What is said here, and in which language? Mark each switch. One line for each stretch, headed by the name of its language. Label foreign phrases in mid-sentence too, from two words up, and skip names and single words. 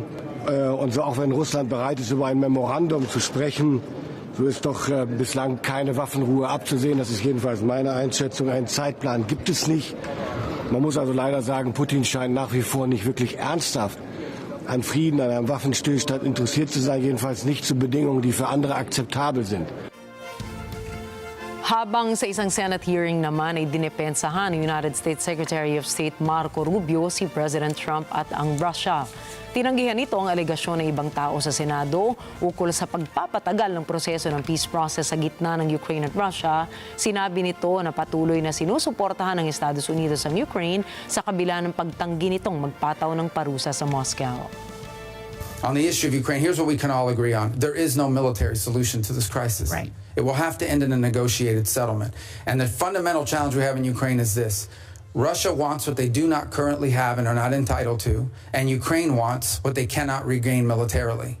German: Und so auch wenn Russland bereit ist, über ein Memorandum zu sprechen, so ist doch bislang keine Waffenruhe abzusehen. Das ist jedenfalls meine Einschätzung. Einen Zeitplan gibt es nicht. Man muss also leider sagen, Putin scheint nach wie vor nicht wirklich ernsthaft an Frieden, an einem Waffenstillstand interessiert zu sein, jedenfalls nicht zu Bedingungen, die für andere akzeptabel sind.
Filipino: Habang sa isang
English: Senate hearing
Filipino: naman ay dinepensahan ng
English: United States Secretary of State
Filipino: Marco Rubio si President Trump at ang Russia. Tinanggihan nito ang alegasyon ng ibang tao sa Senado ukol sa pagpapatagal ng proseso ng
English: peace process
Filipino: sa gitna ng Ukraine at Russia. Sinabi nito na patuloy na sinusuportahan ng Estados Unidos ang Ukraine sa kabila ng pagtanggi nitong magpataw ng parusa sa Moscow.
English: On the issue of Ukraine, here's what we can all agree on. There is no military solution to this crisis. Right. It will have to end in a negotiated settlement. And the fundamental challenge we have in Ukraine is this. Russia wants what they do not currently have and are not entitled to, and Ukraine wants what they cannot regain militarily.